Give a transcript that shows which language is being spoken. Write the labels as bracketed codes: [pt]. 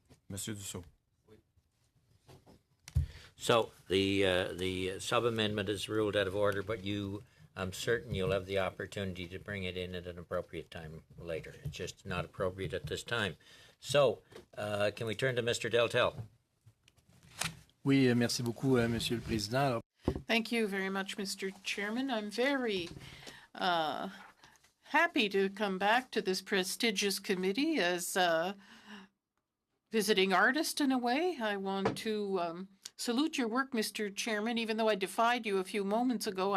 [fr] Monsieur Dussault? [en] So the sub-amendment is ruled out of order, but I'm certain you'll have the opportunity to bring it in at an appropriate time later. It's just not appropriate at this time. So, can we turn to Mr. Deltel? [fr] Oui, merci beaucoup, Monsieur le Président. Alors, [en] Thank you very much, Mr. Chairman. I'm very happy to come back to this prestigious committee as a visiting artist in a way. I want to salute your work, Mr. Chairman, even though I defied you a few moments ago.